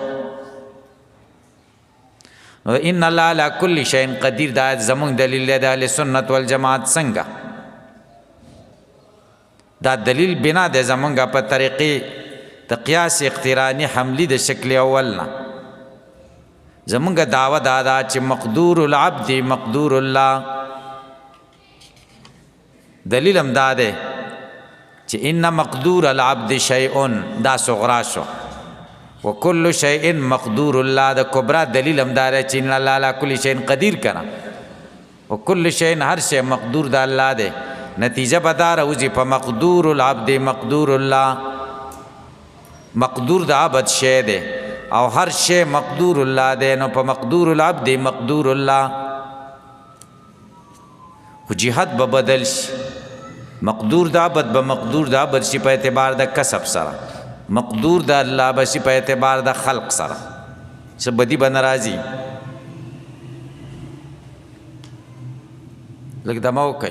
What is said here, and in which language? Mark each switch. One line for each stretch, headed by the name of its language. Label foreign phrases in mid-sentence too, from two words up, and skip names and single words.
Arabic: ان الله علی کل شیء قدیر
Pashto: دا زمونږ دلیل دی د اهل سنت والجماعت. څنګه دا دلیل بنا دی زمونږ په طریقې د قیاس اقترانی حملی د شکل اول نه. زمونږ دعوه دا ده چې
Arabic: مقدور العبد مقدور الله.
Pashto: دلیل هم دا دی چې
Arabic: ان مقدور العبد شیء
Pashto: دا صغرا شو
Arabic: وکل شیء مقدور الله
Pashto: د کبرا. دلیل هم دا دی چې
Arabic: ان الله علی کل شیء قدیر
Pashto: کنه
Arabic: وکل شیء
Pashto: هر شی مقدور د الله دی. نتیجه به دا راوځي په
Arabic: مقدور العبد مقدور الله.
Pashto: مقدور د عبد شی دی او هر شی
Arabic: مقدور الله
Pashto: دی. نو په
Arabic: مقدور العبد مقدور الله
Pashto: خو جهت به بدل شي. مقدور د عبد به مقدور د عبد شي په اعتبار د کسب سره. مقدور د الله به شي په اعتبار د خلق سره. څه بدی به ناراضي لږ دمه وکئ.